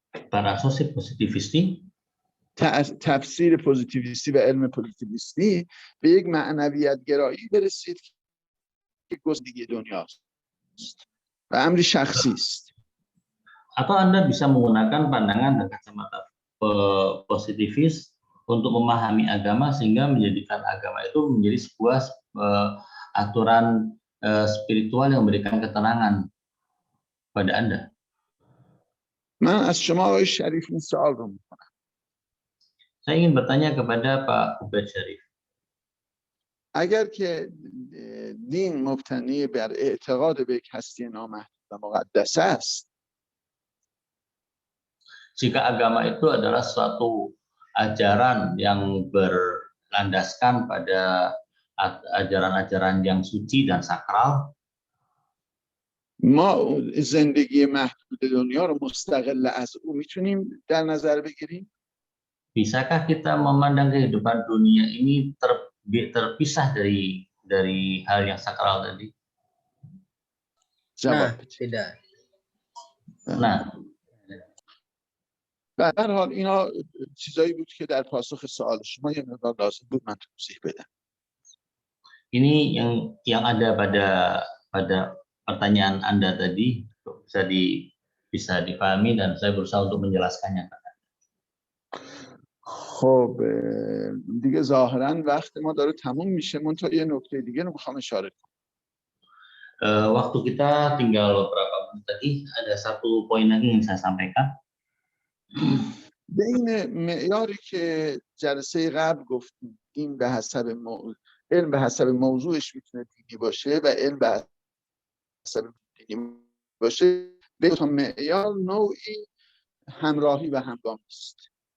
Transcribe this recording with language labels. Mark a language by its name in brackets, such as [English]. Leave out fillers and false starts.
[Persian] بر اساس پوزیتیویستی؟ تفسیر پوزیتیویستی و علم پوزیتیویستی به یک معنویت گرایی برسید که زندگی دنیاست و امری شخصی است. [Indonesian] Atau Anda bisa menggunakan pandangan dan kacamata positivis untuk memahami agama sehingga menjadikan agama itu menjadi sebuah aturan spiritual yang memberikan ketenangan pada Anda. [Persian] من از شما آقای شریف این سوال رو میکنم. [Indonesian] Saya ingin bertanya kepada Pak Ubaid Syarif. [Persian] اگر که دین مبتنی بر اعتقاد به یک هستی نامحدود و مقدس است، [Indonesian] jika agama itu adalah suatu ajaran yang berlandaskan pada ajaran-ajaran yang suci dan sakral, [Persian] ما زندگی محدود دنیا رو مستقل از او میتونیم در نظر بگیریم؟ [Indonesian] bisakah kita memandang kehidupan dunia ini terpisah dari hal yang sakral tadi? Nah, tidak. Nah, [Persian] به هر حال اینا چیزایی بود که در پاسخ سوال شما یه مقدار لازم بود من توضیح بدم. [Indonesian] Ini yang ada pada pertanyaan Anda tadi bisa dipahami dan saya berusaha untuk menjelaskannya. [Persian] خب دیگه ظاهرا وقت ما داره تموم میشه. من تا یه نکته دیگه رو میخوام اشاره کنم. [Indonesian] Waktu kita tinggal berapa menit tadi, ada satu poin lagi yang saya sampaikan. [Persian] بین معیاری که جلسه قبل گفتیم، این به حسب علم به حسب موضوعش میتونه دینی باشه و علم به حسب دینی باشه، به دو تا معیار نوعی همراهی و همگامی است.